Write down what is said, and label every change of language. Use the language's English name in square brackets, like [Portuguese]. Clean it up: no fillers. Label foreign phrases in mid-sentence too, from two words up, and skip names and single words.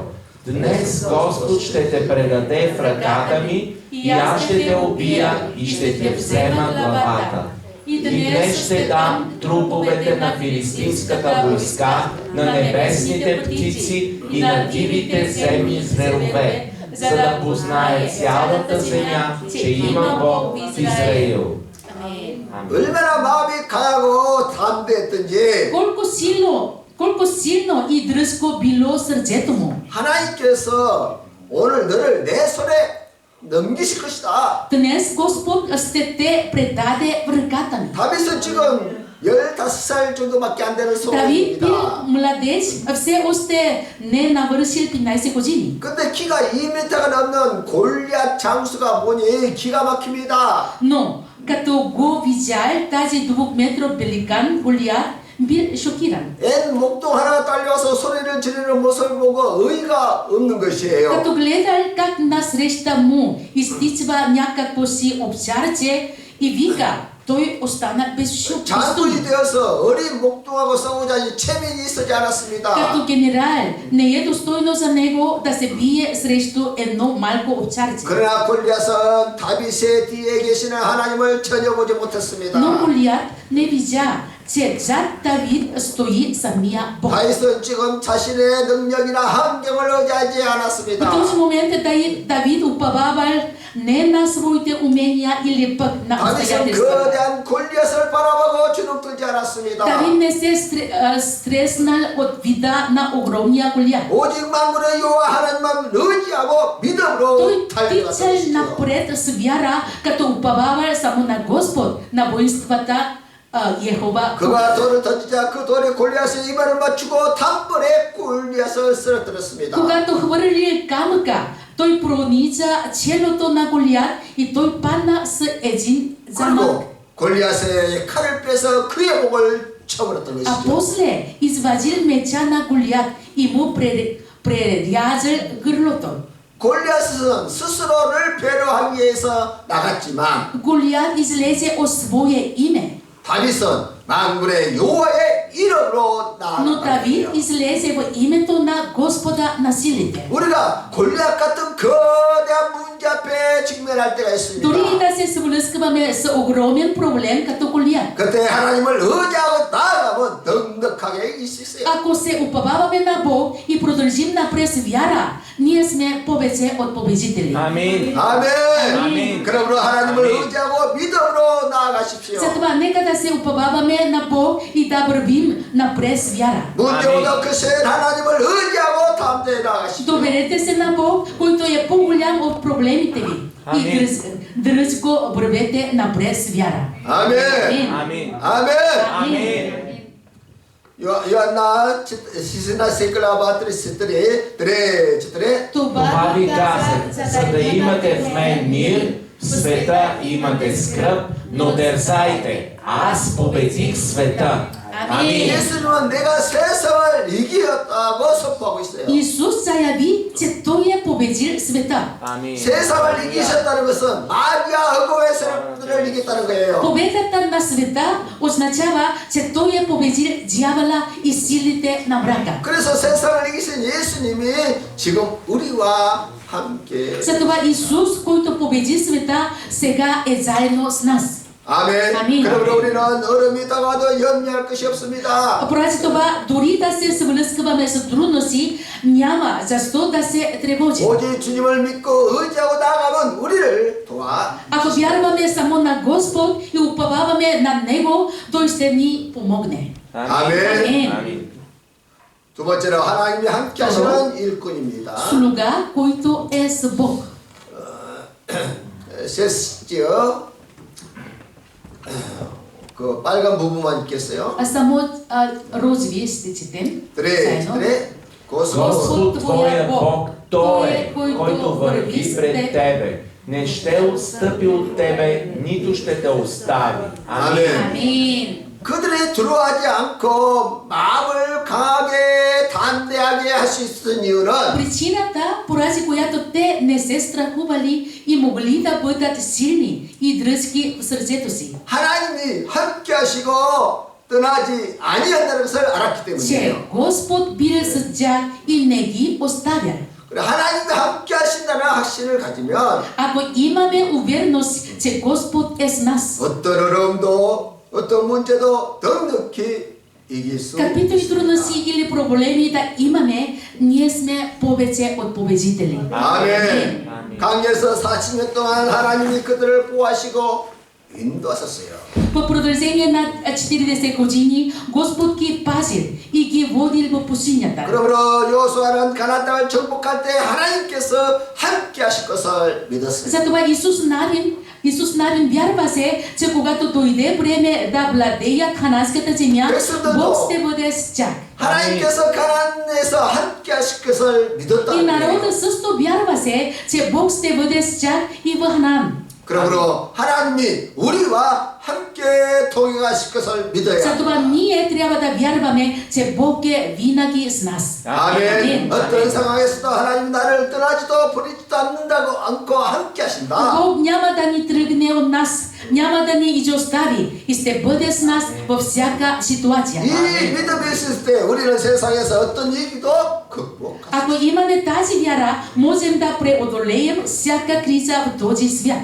[Bulgarian] Днес Господ ще те предаде в ръката ми и аз ще те убия и ще ти взема главата. И днес ще дам труповете на филистимската войска, на небесните птици и на дивите земни зверове, за да познае цялата земя, че има Бог в Израил. [Korean] 얼마나 마음이 강하고 담대했던지 [Bulgarian] колко силно и дръзко било сърцето му. [Korean] 하나님께서 오늘 너를 내 손에 넘기실 것이다. [Bulgarian] Днес Господ ще те предаде в ръката ми. [Korean] 다윗은 지금 15살 정도밖에 안 되는 [Bulgarian] Давид бил [Korean] 소년입니다. [Bulgarian] младеж, все още не навършил 15 години. [Korean] 근데 키가 2m가 넘는 골리앗 장수가 보니 기가 막힙니다. [Bulgarian] Но като го видял тази 2-метров великан Голиат, бил шокиран. [Korean] 앤 목동 하나가 딸려와서 소리를 지르는 모습을 보고 의의가 없는 것이에요. [Bulgarian] Като гледал как насреща му изтичва някакво си овчарче и вика, той остана безчувствен. [Korean] 장군이 되어서 어린 목동하고 싸우자니 체면이 있지 않았습니다. [Bulgarian] Като генерал не е достойно за него да се бие срещу едно малко овчарче. [Korean] 그러나 골리앗은 다윗의 뒤에 계시는 하나님을 전혀 보지 못했습니다. [Bulgarian] Но Голиат не видя, че зад Давид стои самия Бог. [Korean] 다윗은 지금 자신의 능력이나 환경을 의지하지 [Bulgarian] В [Korean] 않았습니다. [Bulgarian] този момент Давид уповавал не на своите умения или пък на [Korean] 다윗은 [Bulgarian] обстоятелствата. [Korean] 거대한 골리앗을 바라보고 주눅들지 않았습니다. [Bulgarian] Давид не се стреснал от вида на огромния Голиат. [Korean] 오직 만군의 여호와 하나님만 의지하고 믿음으로 [Bulgarian] Той [Korean] 달려갔던 [Bulgarian] тичал [Korean] 것이죠. [Bulgarian] напред с вяра, като уповавал само на Господ, на воинствата Йехова. [Korean] 그가 돌을 던지자 그 돌에 골리앗의 이마를 맞추고 단번에 골리앗을 쓰러뜨렸습니다. [Bulgarian] Когато хвърли камъка, той пронича челото на Голиат и той падна с един замък. [Korean] 그리고 골리앗의 칼을 빼서 그의 목을 쳐버렸던 [Bulgarian] А [Korean] 것이죠. [Bulgarian] после извадил меча на Голиат и му прерязал гърлото. [Korean] 골리앗은 스스로를 배려하기 위해서 나갔지만 [Bulgarian] Голиат излезе от свое име, [Korean] 다윗은 만군의 여호와의 이름으로 [Bulgarian] но Давид [Korean] 나아갑니다. [Bulgarian] излезе в името на Господа на силите. [Korean] 우리가 골리앗 같은 거대한 문제 앞에 직면할 때가 [Bulgarian] Дори [Korean] 있습니다. [Bulgarian] да се сблъскваме с огромен проблем като Голиат. [Korean] 그때 하나님을 의지하고 나아가면 넉넉하게 있을 수 있어요. [Bulgarian] Ако се уповаваме на Бог и продължим напред с вяра, ние сме повече от победители. Амин. [Korean] 아멘. 아멘. 그러므로 하나님을 아멘. 의지하고 믿음으로 나아가십시오. [Bulgarian] Затова нека да се уповаваме на Бог и да вървим напред с вяра. [Korean] 문제보다 크신 하나님을 의지하고 담대히 나아가십시오. [Bulgarian] Доверете се на Бог, който е по-голям от проблемите ви. И Амин. дръзко вървете напред с вяра. [Korean] 아멘. 아멘. 아멘. 아멘. 요한나 시스나 세클라바 트레 [Bulgarian] Това ви казах, за да имате в мен мир, в света имате скръб, но дързайте, аз победих света. Амин. [Korean] 예수님은 내가 세상을 이기었다고 선포하고 있어요. [Bulgarian] Исус заяви, че Той е победил света. Амин. [Korean] 세상을 이기셨다는 것은 마귀와 흑암의 세력들을 이겼다는 거예요. [Bulgarian] Победата на света означава, че Той е победил дявола и силите на мрака. [Korean] 그래서 세상을 이기신 예수님이 지금 우리와 함께. [Bulgarian] Затова Исус, който победи света, сега е заедно с нас. [Korean] 아멘. 아멘. 그러므로 우리는 얼음이 다가도 염려할 것이 없습니다. [Bulgarian] Поради това, дори да се сблъскваме с трудности, няма защо да се тревожим. [Korean] 오직 주님을 믿고 의지하고 나아가면 우리를 도와. [Bulgarian] Ако вярваме само на Господ и уповаваме на Него, Той ще ни помогне. [Korean] 아멘. 아멘. 두 번째로 하나님이 함께 하시는 일꾼입니다. [Bulgarian] Слуга, който е с Бог. [Korean] 셋째요. 그 빨간 부분만 읽겠어요. [Bulgarian] А само розови ще четем. заедно. Господ твоя Бог, Той е, който върви пред тебе. Не ще отстъпи от тебе, нито ще те остави. Амин. Амин. [Korean] 그들이 두려워하지 않고 마음을 강하게 담대하게 할 수 있었던 이유는 [Bulgarian] Причината, поради която те не се страхували и могли да бъдат силни и дръзки в сърцето си, [Korean] 하나님이 함께 하시고 떠나지 아니한다는 것을 알았기 [Bulgarian] че [Korean] 때문이에요. [Bulgarian] Господ бил с тях и не ги оставя. [Korean] 그래, 하나님과 함께 하신다는 확신을 가지면 [Bulgarian] Ако имаме увереност, че Господ е с нас, [Korean] 어떤 어려움도 어떤 문제도 넉넉히 이길 수 [Bulgarian] каквито и трудности или проблеми да имаме, ние сме повече от победители. [Korean] 아멘. 강에서 40년 동안 하나님이 그들을 보호하시고 인도하셨어요. [Bulgarian] В продължение на 40 години Господ ги пазил и ги водил в пустинята. [Korean] 그러므로 여호수아는 가나안 땅을 정복할 때 하나님께서 함께 하실 것을 믿었어요. [Bulgarian] Затова Исус Навин вярваше, че когато дойде време да владеят хананската земя, Бог ще бъде с тях. [Korean] 하나님께서 가나안에서 함께 하실 것을 [Bulgarian] И [Korean] 믿었다는 거예요. [Bulgarian] народът също вярваше, че Бог ще бъде с тях и в Ханан. [Korean] 그러므로 하나님이 우리와 함께 동행하실 것을 믿어야 [Bulgarian] Затова ние трябва да вярваме, че Бог е винаги с нас. [Korean] 아멘. 어떤 상황에서도 하나님 나를 떠나지도 버리지도 않고 함께 하신다. [Bulgarian] Бог няма да ни тръгне от нас, няма да ни изостави и ще бъде с нас във всяка ситуация. [Korean] 이 믿음이 있을 때 우리는 세상에서 어떤 위기도 극복합니다. [Bulgarian] Ако имаме тази вяра, можем да преодолеем всяка криза в този свят.